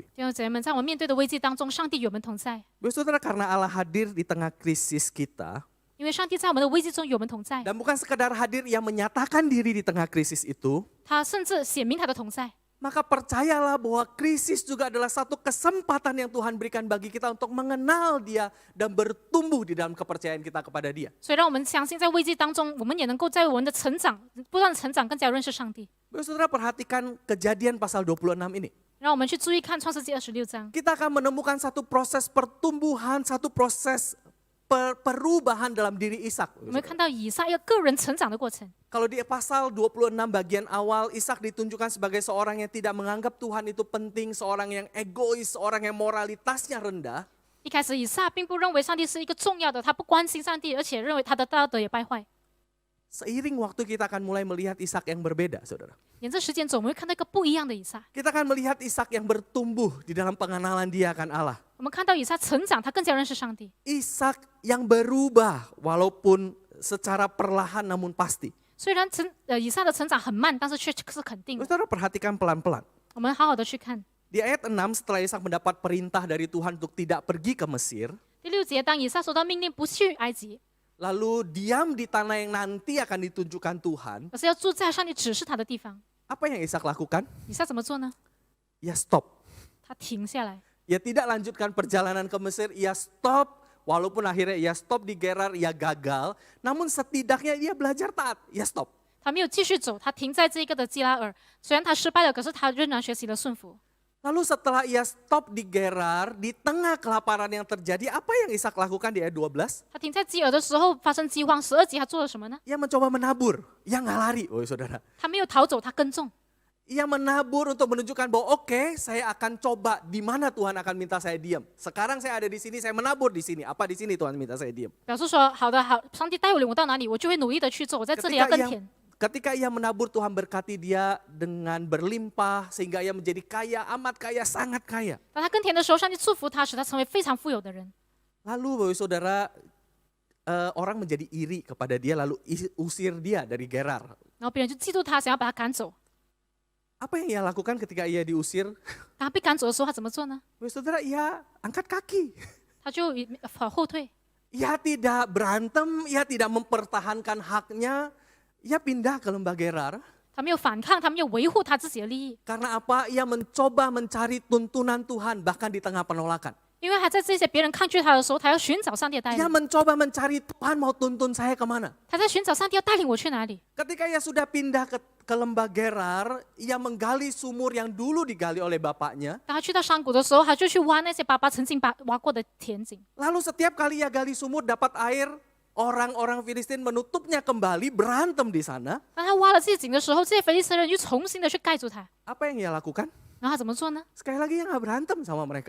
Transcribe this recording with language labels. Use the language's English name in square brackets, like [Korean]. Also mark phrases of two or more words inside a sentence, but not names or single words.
[Chinese] 弟兄姐妹们，在我们面对的危机当中，上帝与我们同在， [Indonesian] Bapak saudara, karena Allah hadir di tengah krisis kita, [Chinese] 因为上帝在我们的危机中与我们同在， [Indonesian] dan bukan sekadar hadir yang menyatakan diri di tengah krisis itu, [Chinese] 他甚至显明他的同在。 [Indonesian] maka percayalah bahwa krisis juga adalah satu kesempatan yang Tuhan berikan bagi kita untuk mengenal Dia dan bertumbuh di dalam kepercayaan kita kepada Dia. [Chinese] 所以让我们相信，在危机当中，我们也能够在我们的成长不断成长，更加认识上帝。 [Indonesian] Bapak saudara, perhatikan Kejadian pasal 26 ini. [Chinese] 让我们去注意看创世纪26章， [Indonesian] Kita akan menemukan satu proses pertumbuhan, satu proses perubahan dalam diri Ishak. [Chinese] 我们看到以撒一个个人成长的过程。 [Indonesian] Kalau di pasal 26 bagian awal, Ishak ditunjukkan sebagai seorang yang tidak menganggap Tuhan itu penting, seorang yang egois, seorang yang moralitasnya rendah. [Chinese] 一开始以撒并不认为上帝是一个重要的，他不关心上帝，而且认为他的道德也败坏。 [Indonesian] Seiring waktu kita akan mulai melihat Ishak yang berbeda, saudara. [Chinese] 沿着时间走，我们会看到一个不一样的以撒。 [Indonesian] Kita akan melihat Ishak yang bertumbuh di dalam pengenalan dia akan Allah. [Chinese] 我们看到以撒成长，他更加认识上帝。 [Indonesian] Ishak yang berubah walaupun secara perlahan namun pasti. [Chinese] 虽然以撒的成长很慢，但是却是肯定的。 [Indonesian] Saudara perhatikan pelan-pelan. [Chinese] 我们好好的去看 [Indonesian] Di ayat 6 setelah Ishak mendapat perintah dari Tuhan untuk tidak pergi ke Mesir, [Chinese] 第6节，当以撒收到命令不去埃及， [Indonesian] lalu diam di tanah yang nanti akan ditunjukkan Tuhan, [Chinese] 而是要住在上帝指示他的地方。 [Indonesian] apa yang Ishak lakukan? [Chinese] 以撒怎么做呢？ [Indonesian] Ya stop. [Chinese] 他停下来， [Indonesian] Ia tidak lanjutkan perjalanan ke Mesir, ia stop. Walaupun akhirnya ia stop di Gerar, ia gagal. Namun setidaknya ia belajar taat, ia stop. [Chinese] 他没有继续走，他停在这一个的基拉尔。虽然他失败了，可是他仍然学习了顺服。 [Indonesian] Lalu setelah ia stop di Gerar, di tengah kelaparan yang terjadi, apa yang Ishak lakukan di ayat 12? [Chinese] 他停在基尔的时候发生饥荒，12节他做了什么呢？ [Indonesian] Ia mencoba menabur, ia nggak lari, saudara. [Chinese] 他没有逃走，他耕种。 [Indonesian] Ia menabur untuk menunjukkan bahwa oke, saya akan coba di mana Tuhan akan minta saya diam. Sekarang saya ada di sini, saya menabur di sini. Apa di sini Tuhan minta saya diam? [Chinese] 表示说，好的，好，上帝带领我到哪里，我就会努力的去做。我在这里要耕田。 [Indonesian] Ketika ia menabur, Tuhan berkati dia dengan berlimpah sehingga ia menjadi kaya, amat kaya, sangat kaya. [Chinese] 当他耕田的时候，上帝祝福他，使他成为非常富有的人。 [Indonesian] Lalu Bapak Saudara, orang menjadi iri kepada dia lalu usir dia dari Gerar. [Chinese] 然后别人就嫉妒他，想要把他赶走。 [Indonesian] Apa yang ia lakukan ketika ia diusir? [Chinese] 当他被赶走的时候，他怎么做呢？ [Indonesian] Bapak Saudara, ia angkat kaki. [Chinese] 他就后退， [Indonesian] Ia tidak berantem, ia tidak mempertahankan haknya. Ia pindah ke lembah Gerar. [Chinese] 他没有反抗，他没有维护他自己的利益， [Indonesian] Karena apa? Ia mencoba mencari tuntunan Tuhan bahkan di tengah penolakan. [Chinese] 因为还在这些别人抗拒他的时候，他要寻找上帝的带 [Indonesian] Ia [Chinese] 领， [Indonesian] mencoba mencari Tuhan mau tuntun saya kemana. [Chinese] 他在寻找上帝要带领我去哪里。 [Indonesian] Ketika ia sudah pindah ke lembah Gerar, ia menggali sumur yang dulu digali oleh bapaknya. [Chinese] 当他去到山谷的时候，他就去挖那些爸爸曾经挖过的田井。 [Indonesian] Lalu setiap kali ia gali sumur dapat air, orang-orang Filistin menutupnya kembali, berantem di sana. [Chinese] 当他挖了这些井的时候，这些非利士人又重新的去盖住他。 [Indonesian] Apa yang ia lakukan? [Chinese] 然后他怎么做呢？ [Indonesian] Sekali lagi ia nggak berantem sama mereka.